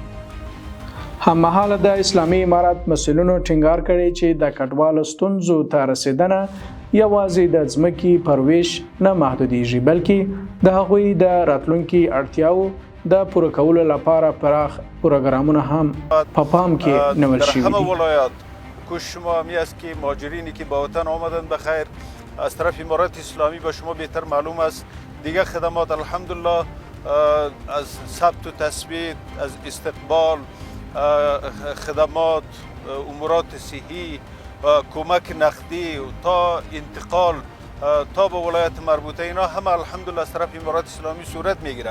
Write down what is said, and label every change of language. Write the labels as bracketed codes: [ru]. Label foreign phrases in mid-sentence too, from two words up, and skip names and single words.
[ps] هممهاله د اسلامي امارت مسؤلینو ټینګار کړی چې د کډوالو ستونزو ته رسیدنه یوازې د ځمکې پر ویش نه محدودیږي، بلکې د هغوی د راتلونکي اړتیاو د پوره کولو لپاره پراخ پروګرامونه هم په پام کې نیول شوي دي. [fa] همه ولایات کوشش ما همی است که مهاجرینی که به وطن آمدن بخیر از طرف امارت اسلامی به شما بهتر معلوم است دیگه خدمات الحمدلله از ثبت و تثبیت، از استقبال، خدمات، امورات صحی، کمک نقدی تا انتقال تا به ولایت مربوطه، اینا همه الحمدلله از طرف امارات اسلامی صورت میگیره.